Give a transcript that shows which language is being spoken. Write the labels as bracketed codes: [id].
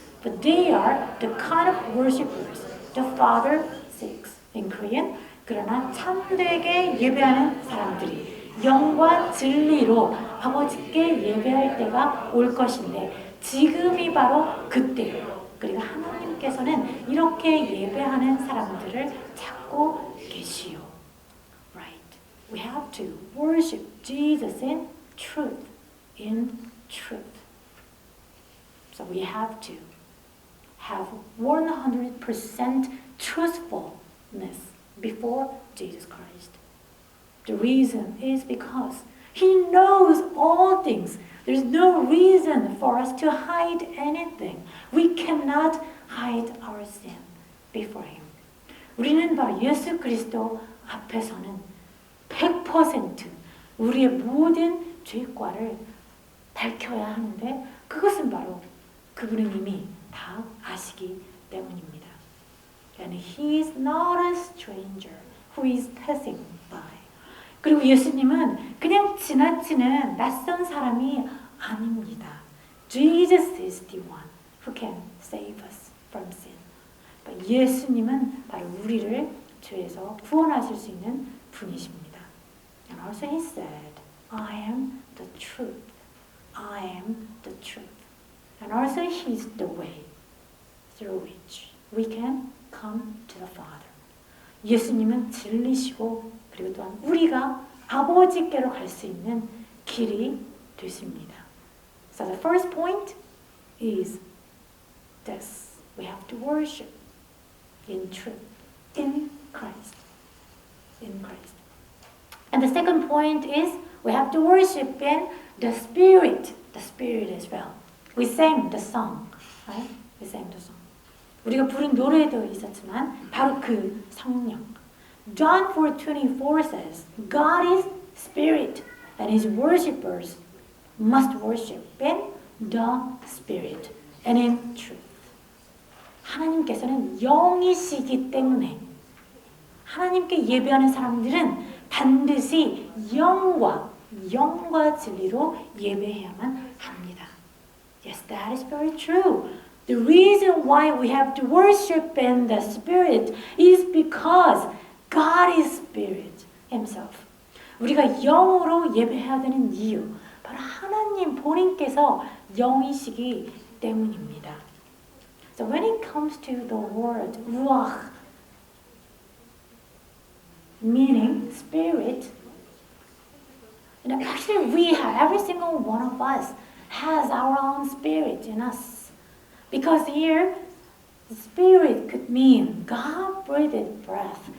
[en] But they are the kind of worshipers the Father seeks. In Korean, [ko] 그러나 참되게 예배하는 사람들이 영과 진리로 아버지께 예배할 때가 올 것인데 지금이 바로 그때예요. 그리고 하나님께서는 이렇게 예배하는 사람들을 찾고 계시오. [en] Right. We have to worship Jesus in truth. In truth. So we have to have 100% truthfulness before Jesus Christ. The reason is because He knows all things. There's no reason for us to hide anything. We cannot hide our sin before Him. [ko] 우리는 바로 예수 그리스도 앞에서는 100% 우리의 모든 죄과를 밝혀야 하는데 그것은 바로 그분은 이미 다 아시기 때문입니다. [en] And He is not a stranger who is passing by. [ko] 그리고 예수님은 그냥 지나치는 낯선 사람이 아닙니다. [en] Jesus is the one who can save us from sin. [ko] 예수님은 바로 우리를 죄에서 구원하실 수 있는 분이십니다. [en] And also He said, I am the truth. I am the truth. And also He is the way through which we can come to the Father. [ko] 예수님은 진리시고 그리고 또한 우리가 아버지께로 갈 수 있는 길이 되십니다. [en] So the first point is this. We have to worship in truth, in Christ. In Christ. And the second point is we have to worship in the Spirit. The Spirit as well. We sang the song, right? We sang the song. [ko] 우리가 부른 노래도 있었지만 바로 그 성령. [en] John 4:24 says, God is Spirit, and His worshippers must worship in the Spirit and in truth. [ko] 하나님께서는 영이시기 때문에 하나님께 예배하는 사람들은 반드시 영과 진리로 예배해야만 합니다. [en] Yes, that is very true. The reason why we have to worship in the Spirit is because God is Spirit Himself. [ko] 우리가 영으로 예배해야 되는 이유, 바로 하나님 본인께서 영이시기 때문입니다. [en] So when it comes to the word ruach, meaning spirit, actually we have, every single one of us has our own spirit in us. Because here, the spirit could mean God breathed breath.